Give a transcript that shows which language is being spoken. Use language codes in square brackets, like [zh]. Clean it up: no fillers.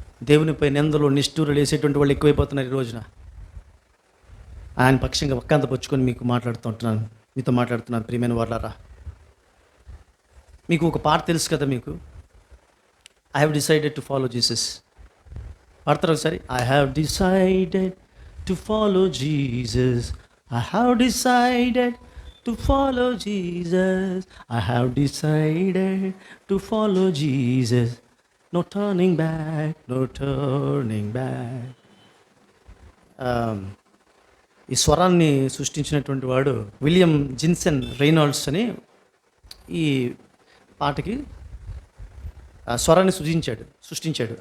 [te] దేవునిపై నిందలు నిష్ఠూరులు వేసేటువంటి వాళ్ళు ఎక్కువైపోతున్నారు ఈ రోజున. ఆయన పక్షంగా ఒక్కంత పుచ్చుకొని మీతో మాట్లాడుతున్నాను ప్రియమైన వాళ్ళారా. మీకు ఒక పాట తెలుసు కదా, మీకు [en] I have decided to follow Jesus. [te] పాడతారు ఒకసారి. [en] I have decided to follow Jesus, I have decided to follow Jesus, I have decided to follow Jesus, no turning back, no turning back. [te] ఈ స్వరాన్ని సృష్టించినటువంటి వాడు విలియం జిన్సన్ రెయినాల్డ్స్ అని ఈ పాటకి స్వరాన్ని సృష్టించాడు.